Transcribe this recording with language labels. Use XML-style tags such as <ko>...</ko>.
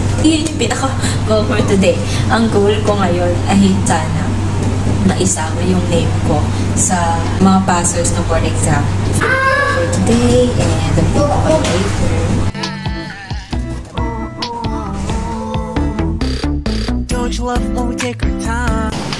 <tl>Yun yung pinaka-goal</tl> <en>for today.</en> <tl>Ang goal ko ngayon ay sana maisama yung name ko sa mga passers ng board exam</tl> <en>for today and the people later. Don't you love when we take our time?</en>